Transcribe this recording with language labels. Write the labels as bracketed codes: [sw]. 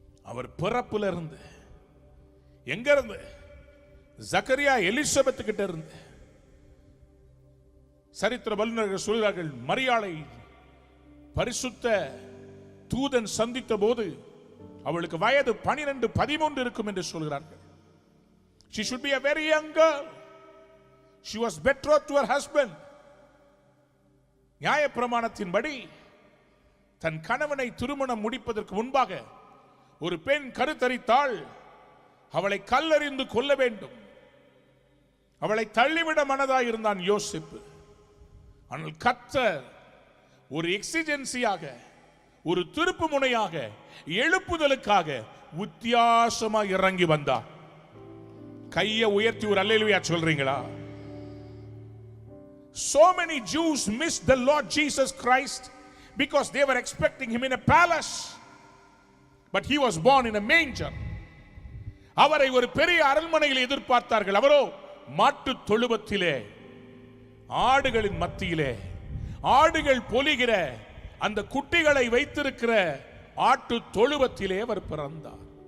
[ta] அவர் பிறப்புல இருந்து, எங்க இருந்து? ஜக்கரியா எலிசபெத் கிட்ட இருந்து. சரித்திர வல்லுநர்கள் சொல்கிறார்கள், மரியாளை பரிசுத்த தூதன் சந்தித்த போது அவளுக்கு வயது 12-13 இருக்கும் என்று சொல்கிறார்கள். [en] She should be a very young girl. She was betrothed to her husband. [ta] நியாயப்பிரமாணத்தின்படி தன் கணவனை திருமணம் முடிப்பதற்கு முன்பாக ஒரு பெண் கருத்தரித்தாள், அவளை கல்லெறிந்து கொல்ல வேண்டும். அவளை தள்ளிவிட மனதாய் இருந்தான் யோசேப்பு. ஆனால் கர்த்தர் ஒரு எக்ஸிஜென்சியாக, ஒரு திருப்பு முனையாக, எழுப்புதலுக்காக வித்தியாசமாக இறங்கி வந்தார். கையை உயர்த்தி ஒரு அல்லேலூயா சொல்றீங்களா? [en] So many Jews missed the Lord Jesus Christ because they were expecting him in a palace, but he was born in a manger. [ta] அவரை ஒரு பெரிய அரண்மனையில் எதிர்பார்த்தார்கள். அவரோ மாட்டு தொழுவத்திலே, ஆடுகளின் மத்தியிலே, ஆடுகள் பொலிகிற அந்த குட்டிகளை வைத்திருக்கிற ஆட்டு தொழுவத்திலே அவர் பிறந்தார்.